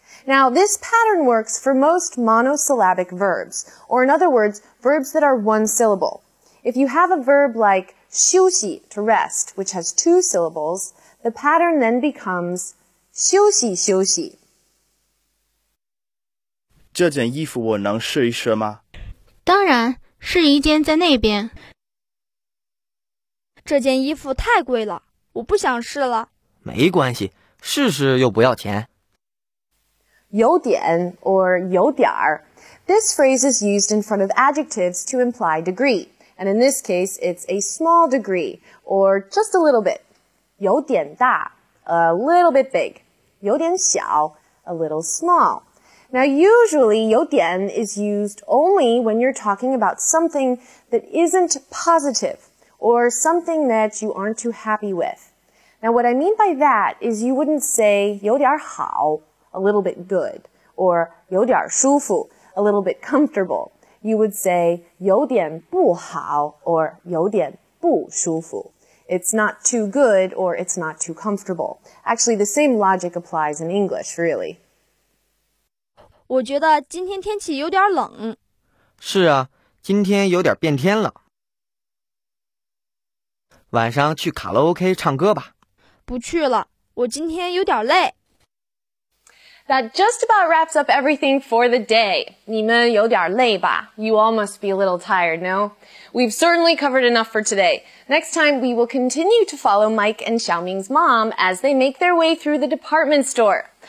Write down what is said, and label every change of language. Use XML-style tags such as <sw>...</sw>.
<en>Now, this pattern works for most monosyllabic verbs, or in other words, verbs that are one syllable. If you have a verb like 休息, to rest, which has two syllables, the pattern then becomes 休息休息.</en> <zh>这件衣服我能试一试吗？当然，试衣间在那边。这件衣服太贵了，我不想试了。没关系，试试又不要钱。有点 or 有点儿.</zh> <en>This phrase is used in front of adjectives to imply degree. And in this case, it's a small degree, or just a little bit. 有点大, a little bit big. 有点小, a little small. Now, usually, 有点 is used only when you're talking about something that isn't positive, or something that you aren't too happy with. Now, what I mean by that is you wouldn't say 有点好, a little bit good, or 有点舒服, a little bit comfortable. You would say 有点不好, or 有点不舒服. It's not too good, or it's not too comfortable. Actually, the same logic applies in English, really.</en> <zh>我觉得今天天气有点冷。是啊，今天有点变天了。晚上去卡拉 OK 唱歌吧。不去了，我今天有点累。</zh> <en>That just about wraps up everything for the day.</en> <zh>你们有点累吧?</zh> <en>You all must be a little tired, no? We've certainly covered enough for today. Next time, we will continue to follow Mike and Xiaoming's mom as they make their way through the department store.</en>